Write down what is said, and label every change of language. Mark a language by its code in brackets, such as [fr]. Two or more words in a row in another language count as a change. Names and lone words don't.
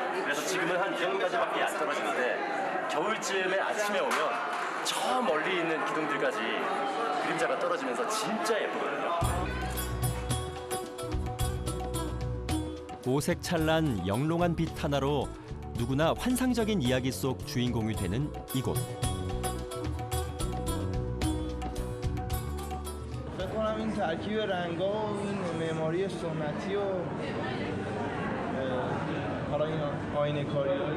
[ko] 그래서 지금은 한 이 정도까지밖에 안 떨어지는데 겨울쯤에 아침에 오면 저 멀리 있는 기둥들까지 그림자가 떨어지면서 진짜 예쁘거든요. 오색찬란 영롱한 빛 하나로 누구나 환상적인 이야기 속 주인공이 되는 이곳. [fa] فکر کنم این ترکیب رنگا و این معماری سنتی و حالا این آینه کاریایی